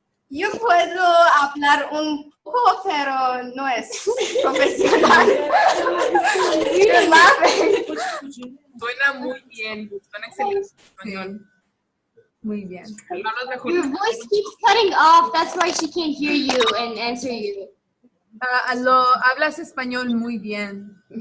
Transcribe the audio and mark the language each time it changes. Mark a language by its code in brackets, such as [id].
[es] Yo puedo hablar un poco, pero no es profesional. [en] You're laughing. [es] Suena muy bien, suena excelente español. Muy bien. [en] Your voice keeps cutting off. That's why she can't hear you and answer you. [es] Hablas español muy bien.